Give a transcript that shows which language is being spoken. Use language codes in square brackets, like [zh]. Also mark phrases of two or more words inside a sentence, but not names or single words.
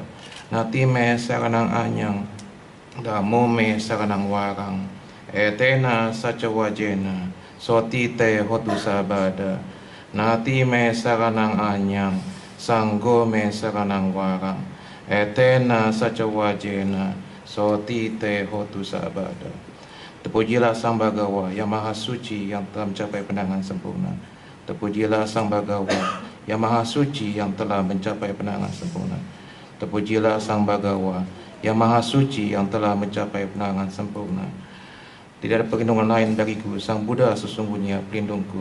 [pi] Nati me saranang anyang, Dhammo me saranang warang. Etena saca wajena, sotite hotu sabada. Nati me saranang anyang, Sanggo me saranang warang. Etena saca wajena, sotite hotu sabada. [id] Terpujilah Sang Bhagawa yang Maha Suci yang telah mencapai penangan sempurna. Terpujilah Sang Bhagawa yang Maha Suci yang telah mencapai penangan sempurna. Terpujilah Sang Bhagawa yang Maha Suci yang telah mencapai penangan sempurna. Tidak ada perlindungan lain bagiku, Sang Buddha sesungguhnya pelindungku.